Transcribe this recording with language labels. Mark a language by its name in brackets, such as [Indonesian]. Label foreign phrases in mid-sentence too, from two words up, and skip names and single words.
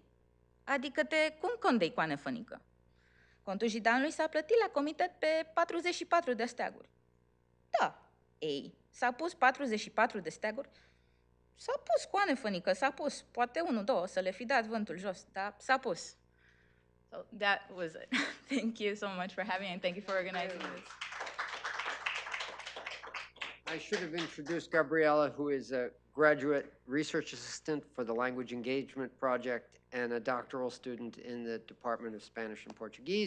[Romanian] Adică te cum condei coane fănică? Contul jidanului s-a plătit la comitet pe 44 de steaguri. Da, ei, s-a pus 44 de steaguri. S-a pus coane fănică, s-a pus. Poate 1-2 să le fi dat vântul jos, dar s-a pus. [English] So that was it. Thank you so much for having me and thank you for organizing this. I should have introduced Gabriela, who is a graduate research assistant for the Language Engagement Project and a doctoral student in the Department of Spanish and Portuguese.